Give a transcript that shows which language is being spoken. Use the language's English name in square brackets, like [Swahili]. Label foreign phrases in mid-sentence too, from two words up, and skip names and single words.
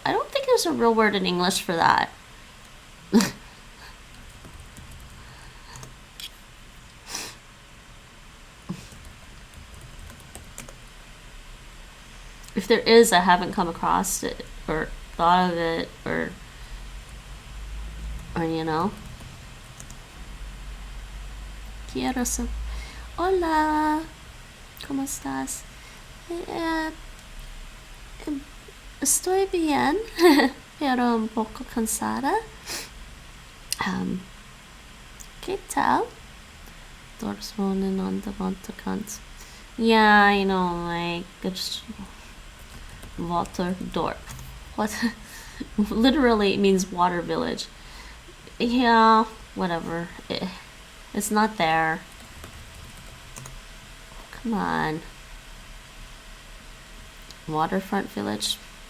[English] I don't think there's a real word in English for that. If there is, I haven't come across it or thought of it or you know. [Spanish] Quiero so. Hola, ¿cómo estás? Estoy bien. Pero un poco cansada. ¿Qué tal? [Dutch] Dorswonen aan de waterkant. [English] Yeah, you know, like it's Waterdorp. What? Literally, it means water village. Yeah, whatever. It's not there. Come on. Waterfront village.